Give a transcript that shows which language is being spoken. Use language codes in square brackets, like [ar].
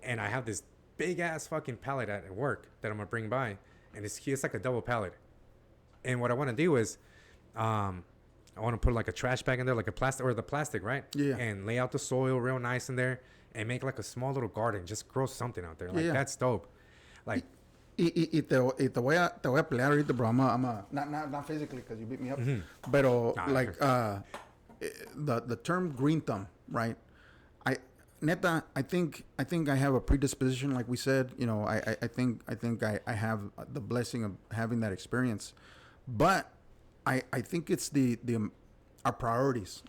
[en] And I have this big ass fucking pallet at work that I'm gonna bring by, and it's like a double pallet. And what I want to do is, I want to put like a trash bag in there, like a plastic, right? Yeah. And lay out the soil real nice in there, and make like a small little garden. Just grow something out there. Like Yeah. that's dope. Like [es] Y te voy a pelear ahorita, bro. [en] Not physically because you beat me up. [es] Pero Nah. [en] like the term green thumb, right? I think I have a predisposition, like we said. You know, I think I have the blessing of having that experience, but I think it's our priorities.